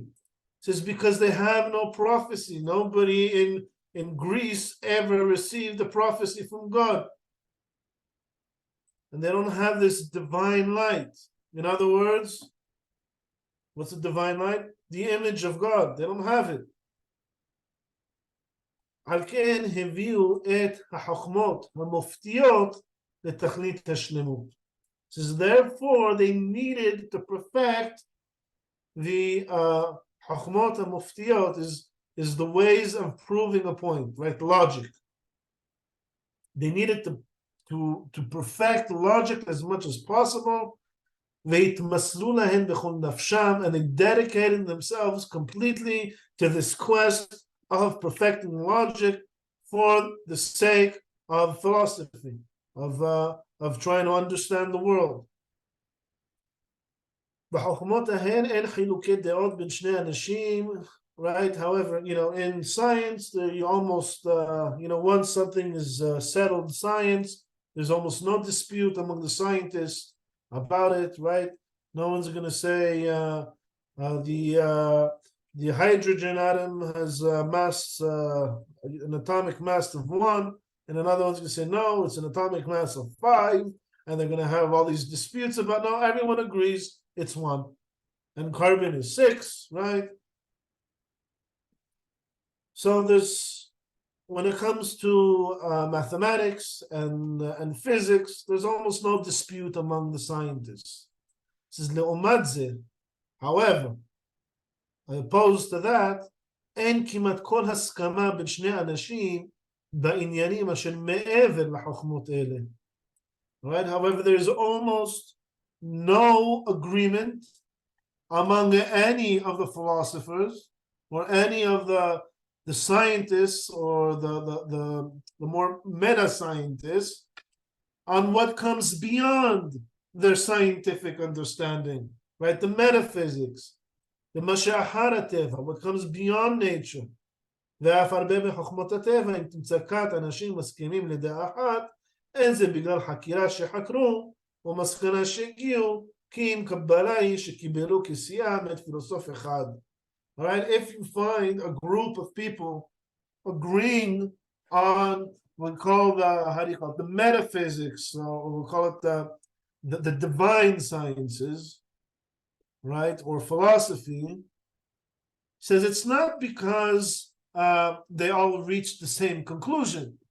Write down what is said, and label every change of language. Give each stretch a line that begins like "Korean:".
English: It says because they have no prophecy. Nobody in Greece ever received a prophecy from God. And they don't have this divine light. In other words, what's the divine light? The image of God. They don't have it.
Hebrew: על כן הביאו את החוכמות המופתיות לתכלית השלמות.
English: Says therefore they needed to perfect the
Hebrew: חוכמות המופתיות
English: is the ways of proving a point, right? Logic. They needed to perfect logic as much as possible.
Hebrew: והתמסרו להן בכל נפשם,
English: and they dedicated themselves completely to this quest of perfecting logic for the sake of philosophy, of trying to understand the world.
Hebrew: בחוכמות ההן אין חילוקי דעות בין שני אנשים, right?
English: However, in science, you almost, once something is settled in science, there's almost no dispute among the scientists about it, right? No one's going to say the hydrogen atom has an atomic mass of 1, and another one's going to say no, it's an atomic mass of 5, and they're going to have all these disputes about no. Everyone agrees it's 1, and carbon is 6, right? So when it comes to mathematics and physics, there's almost no dispute among the scientists. This is le'omadze. However, opposed to that,
Hebrew: אין כמעט כל הסכמה בין שני אנשים בעניינים אשר מעבר לחוכמות אלה.
English: Right? However, there is almost no agreement among any of the philosophers or any of the scientists or the more meta scientists on what comes beyond their scientific understanding, right? The metaphysics, the masha'ahar hateva, what comes beyond nature.
Hebrew: ואף הרבה מחוכמות הטבע, אם תמצא כת אנשים מסכימים לדעה אחת, אין זה בגלל חקירה שחקרו או מסקנה שהגיעו, כי אם קבלה היא שקיבלו כסיעה מאת פילוסוף אחד.
English: All right, if you find a group of people agreeing on what we call the metaphysics, or we'll call it the divine sciences, right, or philosophy, says it's not because they all reach the same conclusion.